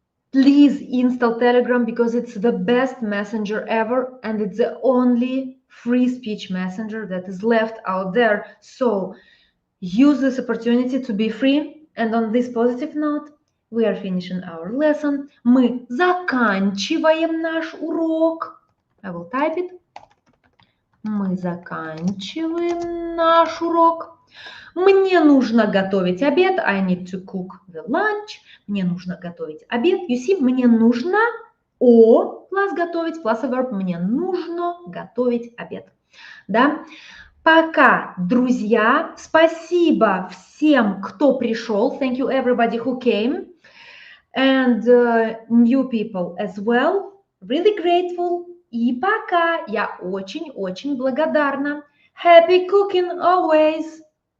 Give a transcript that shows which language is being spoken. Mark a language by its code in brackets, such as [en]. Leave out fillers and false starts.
[en] Please install Telegram because it's the best messenger ever and it's the only free speech messenger that is left out there. So use this opportunity to be free. And on this positive note, we are finishing our lesson. [ru] Мы заканчиваем наш урок. [en] I will type it. [ru] Мы заканчиваем наш урок. Мне нужно готовить обед. [en] I need to cook the lunch. [ru] Мне нужно готовить обед. [en] You see, [ru] мне нужно [en] plus готовить, plus a verb. [ru] Мне нужно готовить обед. Да? Пока, друзья. Спасибо всем, кто пришел. [en] Thank you everybody who came. And new people as well. Really grateful. [ru] И пока. Я очень-очень благодарна. [en] Happy cooking always.